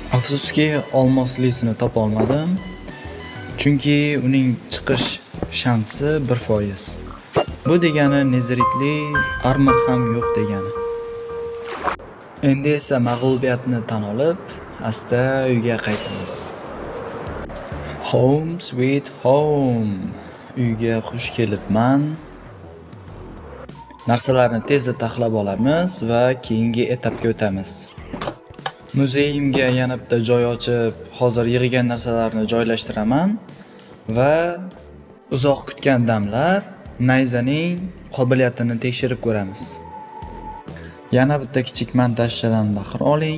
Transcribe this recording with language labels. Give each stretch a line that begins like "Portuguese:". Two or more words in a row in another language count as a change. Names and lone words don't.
Uzbek: Afsuski, olmoslisini topa olmadim. Chunki uning chiqish shansi 1%. Bu degani neziritli armor ham yo'q degani. Endi esa mag'lubiyatni tan olib, asta uyga qaytamiz.
English: Home sweet home.
Uzbek: Uyga xush kelibman. Narsalarni tezda taxlab olamiz va keyingi etapga o'tamiz. Muzeyimga yana bitta joy ochib, hozir yig'ilgan narsalarni joylashtiraman va uzoq kutgan damlar nayzaning qobiliyatini tekshirib ko'ramiz. Yana bitta kichik montajchadan bahra oling.